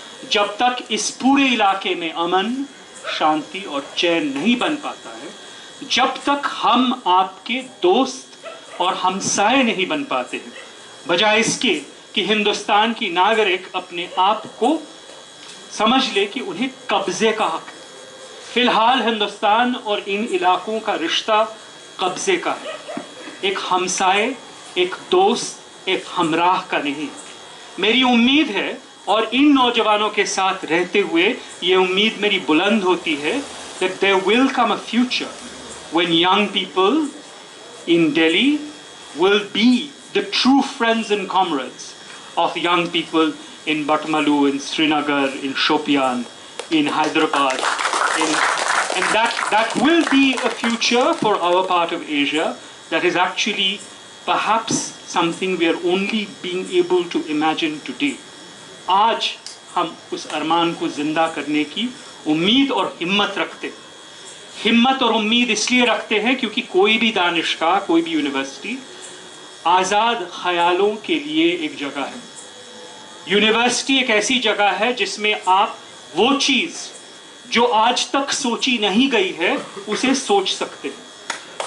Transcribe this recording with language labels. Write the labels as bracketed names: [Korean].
[Hindi] जब तक इस पूरे इलाके में अमन, शांति और चैन नहीं बन पाता है, जब तक हम आपके दोस्त और हमसाए नहीं बन पाते हैं, बजाय इसके कि हिंदुस्तान की नागरिक अपने आप को समझ ले कि उन्हें कब्जे का हक है। फिलहाल हिंदुस्तान और इन इलाकों का रिश्ता कब्जे का है, एक हमसाए, एक दोस्त, एक हमराह का नहीं। मेरी उम्मीद है और इन नौजवानों के साथ रहते हुए ये उम्मीद मेरी बुलंद होती है [English] that there will come a future when young people in Delhi will be the true friends and comrades of young people in Batmalu, in Srinagar, in Shopian, in Hyderabad, and that will be a future for our part of Asia that is actually perhaps something we are only being able to imagine today. [Hindi] आज हम उस अरमान को जिंदा करने की उम्मीद और हिम्मत रखते हैं। हिम्मत और उम्मीद इसलिए रखते हैं क्योंकि कोई भी दानिशगाह, कोई भी यूनिवर्सिटी आज़ाद ख्यालों के लिए एक जगह है। यूनिवर्सिटी एक ऐसी जगह है जिसमें आप वो चीज़ जो आज तक सोची नहीं गई है उसे सोच सकते हैं।